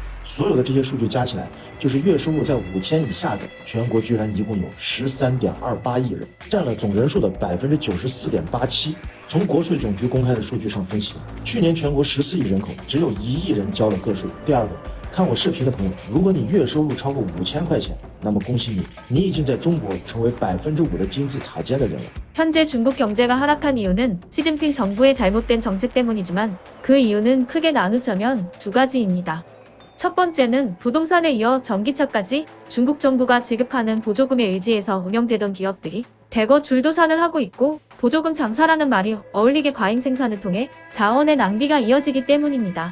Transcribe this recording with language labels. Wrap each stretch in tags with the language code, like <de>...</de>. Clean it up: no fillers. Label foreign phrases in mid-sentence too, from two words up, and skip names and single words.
<zh>所有的这些数据加起来，就是月收入在5000以下的全国居然一共有13.28亿人，占了总人数的94.87%。从国税总局公开的数据上分析，去年全国14亿人口，只有1亿人交了个税。第二个，看我视频的朋友，如果你月收入超过5000块钱，那么恭喜你，你已经在中国成为5%的金字塔尖的人了。</zh> <ko>현재 중국 경제가 하락한 이유는 시진핑 정부의 잘못된 정책 때문이지만 그 이유는 크게 나누자면 두 가지입니다. 첫 번째는 부동산에 이어 전기차까지 중국 정부가 지급하는 보조금에 의지해서 운영되던 기업들이 대거 줄도산을 하고 있고 보조금 장사라는 말이 어울리게 과잉 생산을 통해 자원의 낭비가 이어지기 때문입니다.</ko>